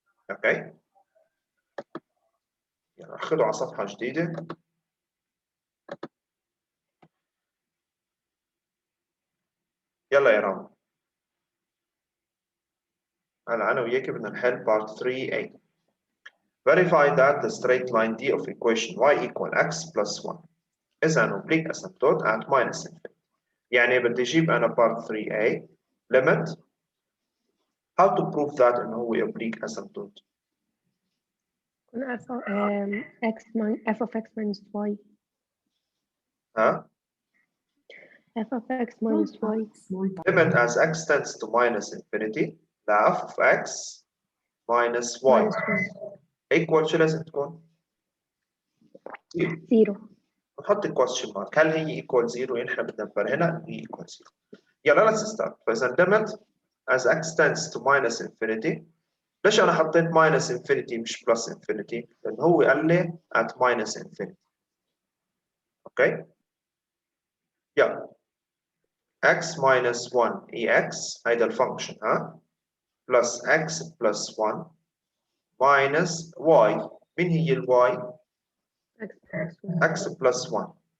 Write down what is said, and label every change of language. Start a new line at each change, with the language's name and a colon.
Arabic: اوكي يلا اخذوا على صفحة جديدة. يلا يا رام، هلا أنا وياك بدنا نحل part 3a.
English: Verify that the straight line d of equation y equal x plus 1 is an oblique asymptote at minus infinity.
Arabic: يعني بدي أجيب أنا
English: part 3a limit. How to prove that إنه هو oblique asymptote؟ كنا f of x minus y.
Arabic: ها؟
English: f of x minus y. Limit as x tends to minus infinity ل f of x minus y minus
Arabic: equal شو لازم تكون؟ 0. نحط question mark. هل هي equal 0؟ يعني احنا بدنا نبرهنها هي equal 0.
English: يلا let's start. فإذا limit as x tends to minus infinity.
Arabic: ليش أنا حطيت minus infinity مش plus infinity؟ لأن هو قال لي
English: at minus infinity. Okay? يلا x minus 1 ex هيدا الفانكشن ها؟ plus x plus 1 minus y. مين هي ال y؟ x plus 1.